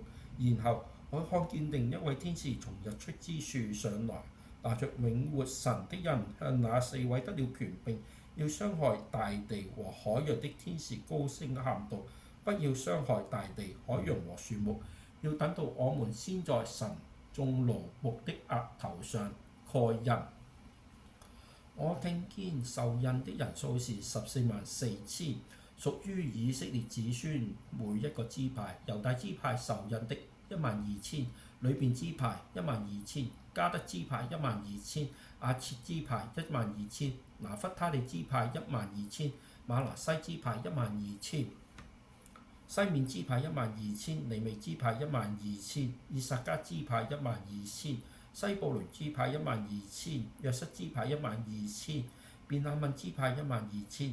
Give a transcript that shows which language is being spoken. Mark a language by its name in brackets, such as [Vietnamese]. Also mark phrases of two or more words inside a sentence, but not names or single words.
[Chinese] 然後我看見另一位天使從日出之處上來，拿着永活神的印，向那4位得了權柄要傷害大地和海洋的天使高聲喊道：不要傷害大地、海洋和樹木，要等到我們先在神眾奴僕的額頭上蓋印。我聽見受印的人數是144000，屬於以色列子孫每一個支派。猶大支派受印的12000，流便支派12000，迦得支派12000，亞設支派12000，拿弗他利支派12000，瑪拿西支派12000，西面支派12000，利未支派12000，以薩迦支派12000，西布倫支派12000，約瑟支派12000，便雅憫支派12000。